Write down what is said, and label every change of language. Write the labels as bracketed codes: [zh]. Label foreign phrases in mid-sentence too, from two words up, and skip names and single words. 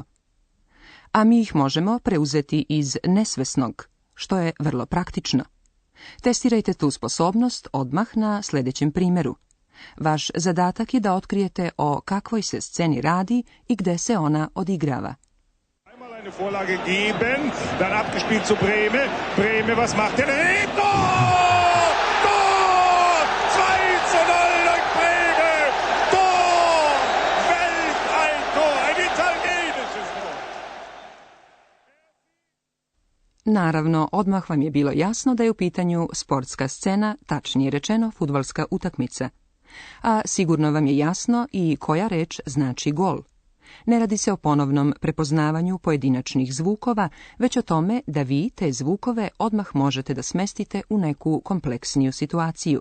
[sr] A mi ih možemo preuzeti iz nesvesnog, što je vrlo praktično. Testirajte tu sposobnost odmah na sljedećem primjeru. Vaš zadatak je da otkrijete o kakvoj se sceni radi i gde se ona odigrava. [de] Einmal eine Vorlage geben, dann abgespielt zu Brehme. Brehme, was macht er? Tor! Tor! 2:0 durch Brehme! Tor! Welt ein Tor! Ein italienisches Tor! [sr] Naravno, odmah vam je bilo jasno da je u pitanju sportska scena, tačnije rečeno fudbalska utakmica. A sigurno vam je jasno i koja reč znači gol. Ne radi se o ponovnom prepoznavanju pojedinačnih zvukova, već o tome da vi te zvukove odmah možete da smestite u neku kompleksniju situaciju.